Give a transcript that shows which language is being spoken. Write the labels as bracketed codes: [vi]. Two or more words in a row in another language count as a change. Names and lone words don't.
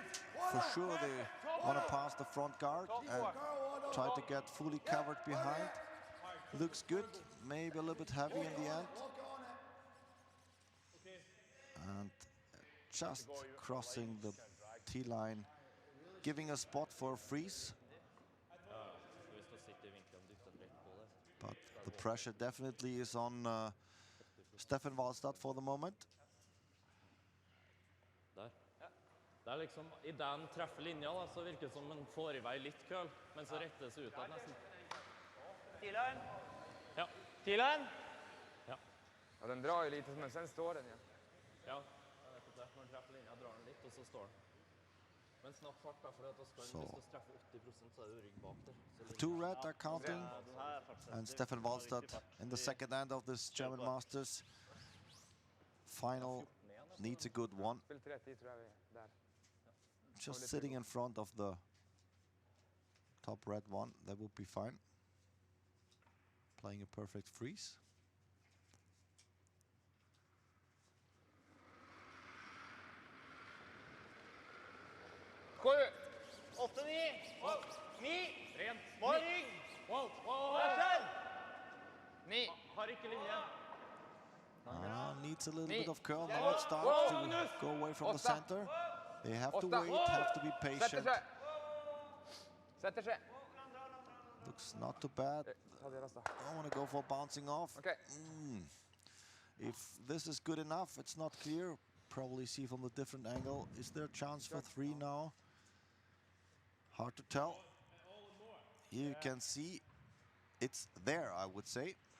[en] For sure they want to pass the front guard and try to get fully covered behind. Looks good, maybe a little bit heavy in the end. Lock on it. And just crossing the T-line, giving a spot for a freeze. [no] Hvis du sitter i vinkelen, dytter rett på det. [en] But the pressure definitely is on Stefan Walstad for the moment. [no] Der. Det er liksom, i den treffer linja da, så virker det som man får i vei litt køl, men så retter det seg utad nesten. T-line. Ja. T-line. Ja. [sv] Ja, den drar ju lite, men sen står den ju. [no] Ja, jeg vet ikke det. Når den treffer linja, drar den litt, og så står den. Men snakk fart da, for at hvis du treffer 80%, så er det jo rygg bak der. Så [en] The two red are counting, and Stefan Walstad in the second end of this German Masters final needs a good one. [sv] Spill 30 tror jag vi är där. [en] Just sitting in front of the top red one, that would be fine. Playing a perfect freeze. [no] Sju! 8, 9, 9. Rent. Må ha rygg. [en] Wow, wow, wow. Action. 9. [no] Har ikke linje. [en] Needs a little bit of curl. Now it starts to go away from the center. They have to wait, have to be patient. [no] Setter seg. Setter seg. [en] Looks not too bad. [no] Ta deres da. [en] I want to go for bouncing off. Okay. If this is good enough, it's not clear. Probably see from the different angle. Is there a chance for 3 now? Hard to tell. Here you can see it's there, I would say.